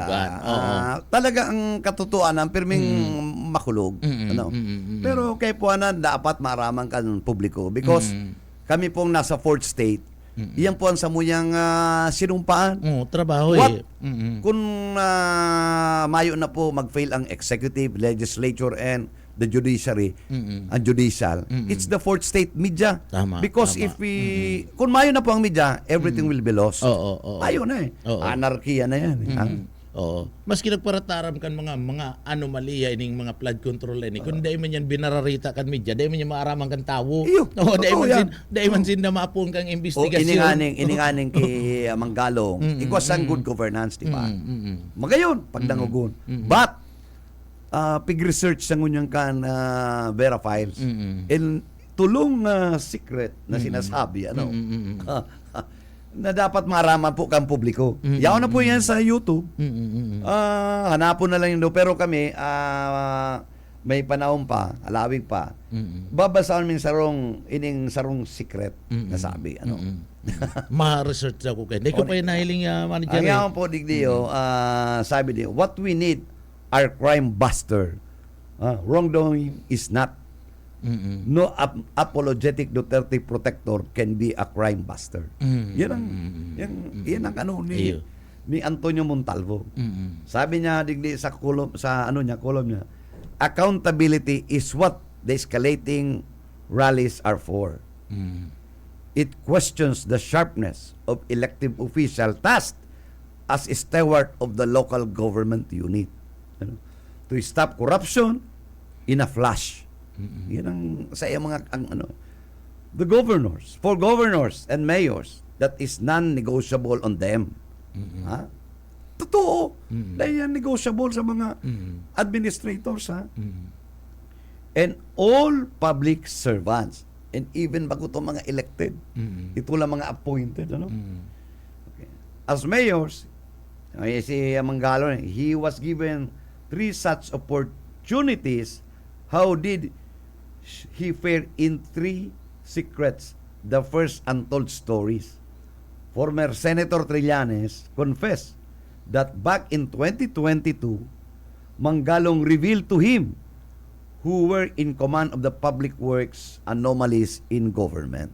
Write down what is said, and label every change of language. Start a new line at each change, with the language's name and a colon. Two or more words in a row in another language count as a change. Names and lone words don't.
Bikol: Talaga ang katotohanan pirming makulog. Pero kay puanan dapat maaraman kan publiko because kami pong nasa
English: fourth state.
Bikol: Iyan po ang samuyang sinumpaan. Trabaho
English: What? eh.
Bikol: Kung mayo na po mag-fail ang executive,
English: legislature, and the judiciary, ang judicial, it's the fourth state media.
Bikol: Tama,
English: Because
Bikol: tama.
English: if we,
Bikol: kung mayo na po ang media,
English: everything will be lost.
Bikol: Oo. Mayo na eh. Anarkiya na yan. Oo. Maski nagparataram kan mga anomalya ining mga
English: flood control
Bikol: ini kun dai man yan binararita kan media dai man yan maaraman kan tawo. Dai man sin na maapon kang O investigasyon. ininganing kay Manggalong,
English: it was ang good governance,
Filipino: di ba?
Bikol: Magayon, pagdangugon. But, pig-research sa ngunyang kan Vera Files, in tulong secret na sinasabi, na dapat maraman po kang publiko. Yaw na po yan sa YouTube. Hanapon na lang yun. Pero kami, may panahon pa, alawig pa. Babasaan min ining sarong secret na sabi. Ma-research ako kay.
Filipino: Hindi ko pa yung nahiling manager.
Bikol: Ang yaman po, Digdio, sabi niyo,
English: what we need are crime buster. Wrongdoing is not. No apologetic Duterte protector can be a crime buster.
Bikol: Yan ang ano ni Antonio Montalvo. Sabi niya digdi sa kolom niya,
English: accountability is what the escalating rallies are for. It questions the sharpness of elective official tasked as a steward of the local government unit. To stop corruption in a flash.
Bikol: Yan ang sa mga the governors,
English: for governors and mayors, that is non-negotiable on them.
Bikol: Totoo.
Filipino: Dahil yan negotiable sa mga administrators.
English: And all public servants, and even
Bikol: bago itong mga
English: elected,
Bikol: ito lang mga
English: appointed. Okay. As mayors, si Manggalo, he was given 3 such opportunities. How did he fare in 3 secrets? The first untold stories. Former Senator Trillanes confessed that back in 2022, Manggalong revealed to him who were in command of the public works anomalies in government.